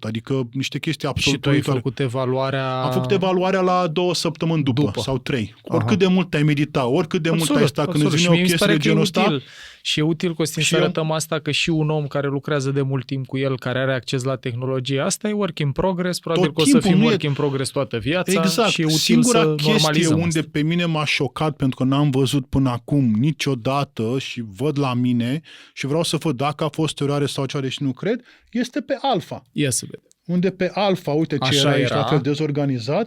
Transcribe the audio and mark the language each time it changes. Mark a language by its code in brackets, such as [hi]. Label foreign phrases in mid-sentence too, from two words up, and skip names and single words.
[ro] Adică niște chestii absolut... Și tu ai făcut evaluarea... Am făcut evaluarea la 2 săptămâni după. Sau 3. Oricât de mult ai medita, oricât de mult ai stat, când îți vine o chestie de genul ăsta... Și e util, Costin, să arătăm asta că și un om care lucrează de mult timp cu el, care are acces la tehnologie, asta e [en] work in progress, [ro] probabil că o să fim [en] work in progress [ro] toată viața. Exact. Și e util singura să chestie unde asta. Pe mine m-a șocat, pentru că n-am văzut până acum niciodată și văd la mine și vreau să văd dacă a fost eroare sau ceva și nu cred, este pe Alpha. Ia să vedem. Unde pe Alpha, uite ce era la fel dezorganizat.